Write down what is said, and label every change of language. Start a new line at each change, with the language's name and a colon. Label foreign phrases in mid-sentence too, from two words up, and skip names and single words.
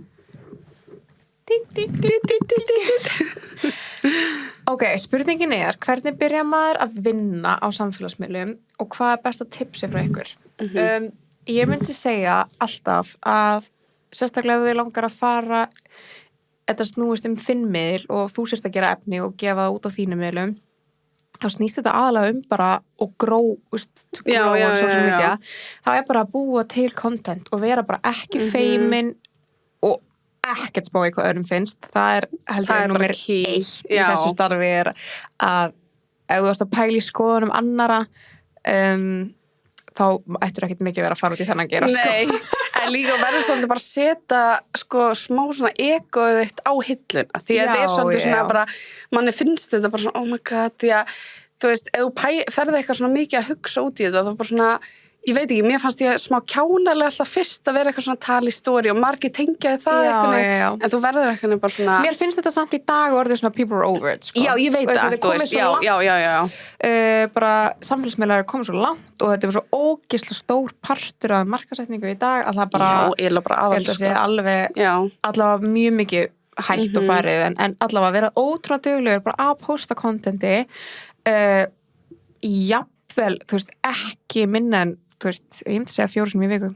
Icelandic: Ok, spurningin er, hvernig byrja maður að vinna á samfélagsmiðlum og hvað er besta tipsi frá ykkur? Ég myndi segja alltaf að sérstaklega ef þið langar að fara, þetta snúist þinn miðl og þú sérst að gera efni og gefa það út á þínum miðlum, þá snýst þetta aðalega bara og
English: grow on social media.
Icelandic: Það er bara að búa til content og vera bara ekki feimin og ekkert spá í hvað öðrum finnst. Það er heldur númer 1 í þessu starfi er að ef þú varst að pæla í skoðunum annara þá ættir ekkert mikið vera að fara út í þennan gera. Nei, en líka verður svolítið bara að setja sko smá svona egoið þitt á hilluna. Því að þetta er svolítið svona bara, manni finnst þetta bara svona,
English: oh my god,
Icelandic: því að þú veist, ef þú ferði eitthvað svona mikið að hugsa út í þetta, þá bara svona, ég veit ekki, mér fannst ég smá kjánalega alltaf fyrst að vera eitthvað svona tala í stóri og margir tengjaði það eitthvað, en þú verður eitthvað bara svona... Mér finnst þetta samt í dag orðið svona
English: people are over it,
Icelandic: sko. Já, ég veit það, þú veist, já. Bara samfélagsmiðlar er komið svo langt og þetta er svo ógeðslega stór partur af markasetningu í dag að það bara... Já, eiginlega bara aðal, sko. Allavega mjög mikið hægt og farið, en allavega vera ótrúlega duglegur bara að posta contenti, jafnvel, þú veist, ekki minna en þú veist, ég myndi segja 4 sinni í viku.